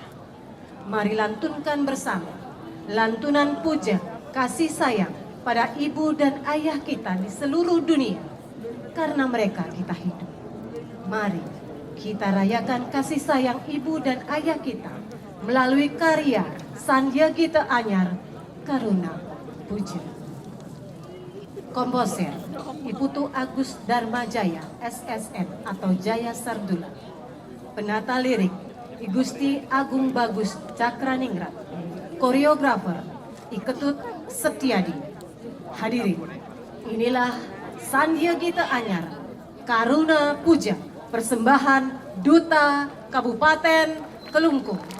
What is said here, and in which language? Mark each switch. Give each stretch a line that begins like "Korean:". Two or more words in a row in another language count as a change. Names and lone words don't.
Indonesian: Mari lantunkan bersama lantunan puja kasih sayang pada ibu dan ayah kita di seluruh dunia. Karena mereka kita hidup. Mari kita rayakan kasih sayang ibu dan ayah kita melalui karya Sandia Gita Anyar Karuna Puja. Komposer Iputu Agus Dharma Jaya SSN atau Jaya Sardula. Penata lirik I Gusti Agung Bagus Cakraningrat. Koreografer I Ketut Setiadi. Hadirin, inilah Sandia Gita Anyar Karuna Puja, persembahan Duta Kabupaten Kelungkung.